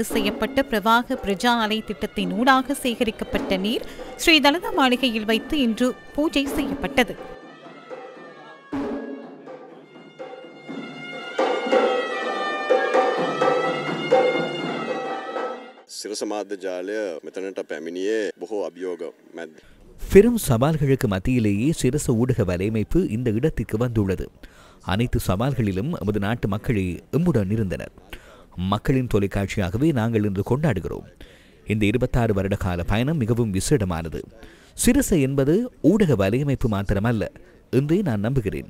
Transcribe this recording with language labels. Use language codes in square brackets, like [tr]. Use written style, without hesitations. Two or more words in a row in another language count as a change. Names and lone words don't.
[ta] செய்யப்பட்ட பிரவாக பிரஜா அலை திட்டத்தின் ஊடாக சேகரிக்கப்பட்ட நீர் ஸ்ரீ தலதா மாளிகையில் வைத்து இன்று பூஜை செய்யப்பட்டது. [si] සිරස මාධ්‍ය ජාලය මෙතනට පැමිණියේ බොහෝ අභියෝග මැද්ද. [ta] பெரும் சவால்களுக்கு மத்தியிலேயே சிரச ஊடக வலையமைப்பு இந்த இடத்திற்கு வந்துள்ளது. அனைத்து சவால்களிலும் நமது நாட்டு மக்களே எம்முடன் இருந்தனர். மக்களின் தொலைக்காட்சியாகவே நாங்கள் இன்று கொண்டாடுகிறோம். இந்த 26 வருட கால பயணம் மிகவும் விசேடமானது. சிரச என்பது ஊடக வலையமைப்பு மாத்திரமல்ல என்றே நான் நம்புகிறேன்.